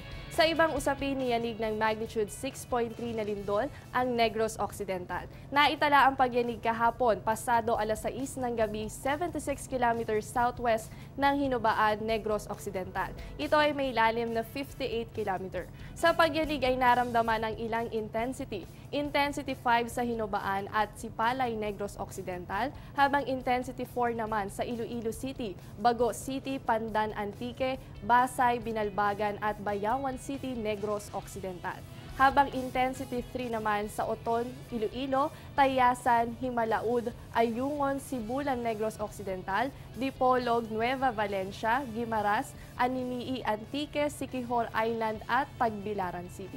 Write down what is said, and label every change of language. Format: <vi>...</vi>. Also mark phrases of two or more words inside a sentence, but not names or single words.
<tl>Sa ibang usapin, niyanig ng magnitude 6.3 na lindol ang Negros Occidental. Naitala ang pagyanig kahapon, pasado alas 6 ng gabi, 76 km southwest ng Hinubaan, Negros Occidental. Ito ay may lalim na 58 km. Sa pagyanig ay naramdaman ang ilang intensity. Intensity 5 sa Hinubaan at Sipalay, Negros Occidental, habang intensity 4 naman sa Iloilo City, Bago City, Pandan Antique, Basay, Binalbagan at Bayawan City, Negros Occidental. Habang intensity 3 naman sa Oton, Iloilo, Tayasan, Himalaud, Ayungon, Sibulan, Negros Occidental, Dipolog, Nueva Valencia, Guimaras, Aninii, Antique, Siquijor Island at Tagbilaran City.</tl>